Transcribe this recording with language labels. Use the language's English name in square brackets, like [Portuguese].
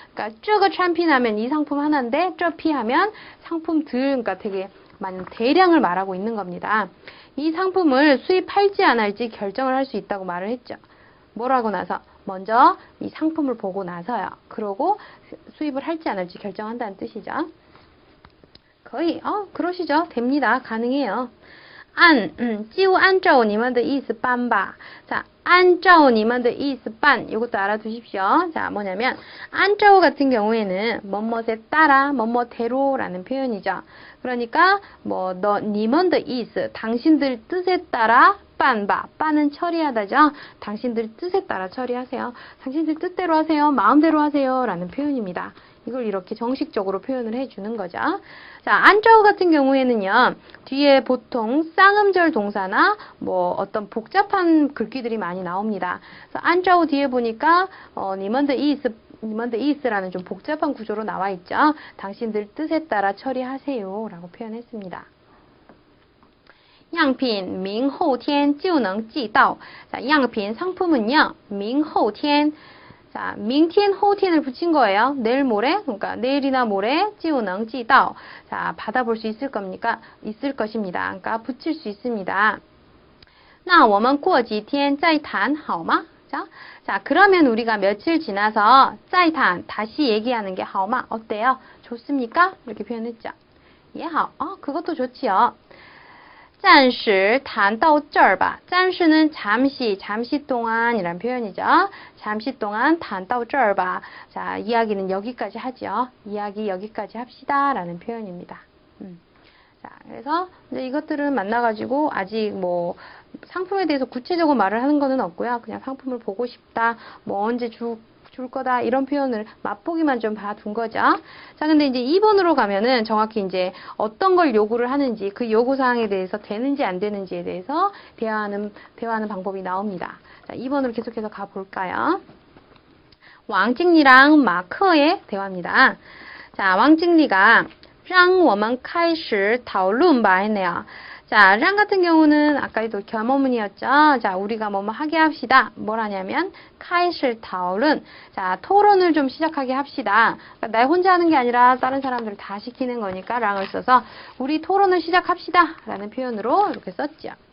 [Korean] 그러니까 这个产品 하면 이 상품 하나인데 这批 하면 상품들 그러니까 되게 많은 대량을 말하고 있는 겁니다. 이 상품을 수입할지 안 할지 결정을 할 수 있다고 말을 했죠. 뭐라고 나서? 먼저 이 상품을 보고 나서요. 그러고 수입을 할지 안 할지 결정한다는 뜻이죠. 거의 그러시죠. 됩니다. 가능해요. [Chinese] 就按照你们的意思办吧. [Korean] 자, [Chinese] 按照你们的意思办. [Korean] 이것도 알아두십시오. 자, 뭐냐면 按照 같은 경우에는 뭐뭐에 따라, 뭐뭐대로라는 표현이죠. 그러니까 뭐你们的意思, 당신들 뜻에 따라 빤바. 빤은 처리하다죠. 당신들 뜻에 따라 처리하세요. 당신들 뜻대로 하세요. 마음대로 하세요. 라는 표현입니다. 이걸 이렇게 정식적으로 표현을 해주는 거죠. 자, 안짜오 같은 경우에는요, 뒤에 보통 쌍음절 동사나 뭐 어떤 복잡한 글귀들이 많이 나옵니다. 그래서 안짜오 뒤에 보니까, 니먼드 이스라는 좀 복잡한 구조로 나와 있죠. 당신들 뜻에 따라 처리하세요. 라고 표현했습니다. [Chinese] 样品明后天就能寄到. [Korean] 자, 양品상품은요. 明后天. 자, 明天 后天을 붙인 거예요. 내일 모레. 그러니까 내일이나 모레 [Chinese] 就能寄到. [Korean] 자, 받아볼 수 있을 겁니까? 있을 것입니다. 그러니까 붙일 수 있습니다. [Chinese] 那我们过几天再谈好吗? [Korean] 자, 그러면 우리가 며칠 지나서 [Chinese] 再谈 [Korean] 다시 얘기하는 게 [Chinese] 好吗? [Korean] 어때요? 좋습니까? 이렇게 표현했죠. 예, 好. 그것도 좋지요. [Chinese] 暂时谈到这儿吧. [Korean] 暂时는 잠시 동안이란 표현이죠. 잠시 동안 [Chinese] 谈到这儿吧. [Korean] 자, 이야기는 여기까지 하죠. 이야기 여기까지 합시다. 라는 표현입니다. 자, 그래서 이제 이것들은 만나가지고 아직 뭐 상품에 대해서 구체적으로 말을 하는 거는 없고요. 그냥 상품을 보고 싶다. 뭐 언제 줄 거다 이런 표현을 맛보기만 좀 봐둔 거죠. 자, 근데 이제 2번으로 가면은 정확히 이제 어떤 걸 요구를 하는지 그 요구 사항에 대해서 되는지 안 되는지에 대해서 대화하는 방법이 나옵니다. 자, 2번으로 계속해서 가볼까요? 왕经理랑 마커의 대화입니다. 자, 왕经理가 [Chinese] 让我们开始讨论吧 [Korean] 했네요. 자, 랑 같은 경우는 아까도 겸어문이었죠. 자, 우리가 뭐뭐 하게 합시다. 뭘 하냐면 카이실 타올은 자, 토론을 좀 시작하게 합시다. 그러니까 나 혼자 하는 게 아니라 다른 사람들 다 시키는 거니까 랑을 써서 우리 토론을 시작합시다. 라는 표현으로 이렇게 썼죠.